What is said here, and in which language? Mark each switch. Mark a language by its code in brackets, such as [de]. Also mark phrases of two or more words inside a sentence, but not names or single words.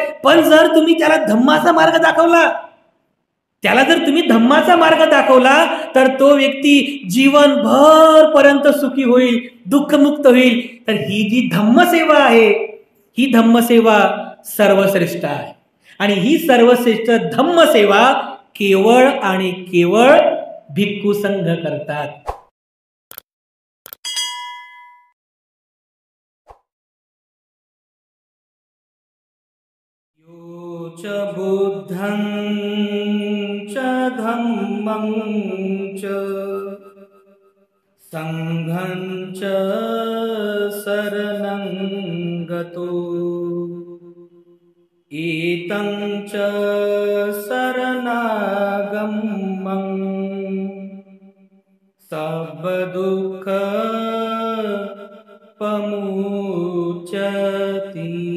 [mr] पण जर तुम्ही त्याला धम्माचा मार्ग दाखवला, तर तो व्यक्ती जीवनभर पर्यंत सुखी होईल, दुःखमुक्त होईल. तर ही जी धम्मसेवा आहे, ही धम्मसेवा सर्वश्रेष्ठ आहे. आणि ही सर्वश्रेष्ठ धम्मसेवा केवळ आणि केवळ भिक्खू संघ करतात. [pi] यो च बुद्धं च धम्मं च संघं च शरणं गतो एतं च शरणागमं सर्वदुःख पमुच्यति.